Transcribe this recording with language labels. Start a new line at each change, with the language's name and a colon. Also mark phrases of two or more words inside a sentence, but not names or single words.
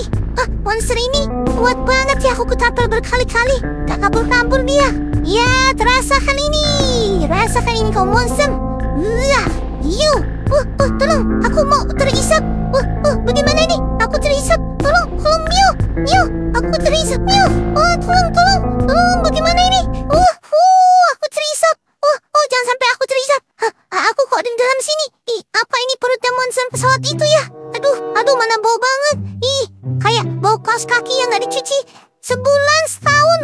Indonesian: Monster ini kuat banget ya, aku ketapel berkali-kali. Gak kabur-kabur dia. Ya, terasakan ini. Rasakan ini kau monster. Tolong, aku mau terisap. Bagaimana ini? Aku terisap. Tolong Mio. Mio, aku terisap Mio. Tolong, bagaimana ini? Aku terisap. Jangan sampai aku terisap. Aku kok di dalam sini? Apa ini perutnya monster pesawat itu ya? Aduh, mana bau banget. Kayak bau kaos kaki yang gak dicuci sebulan, setahun.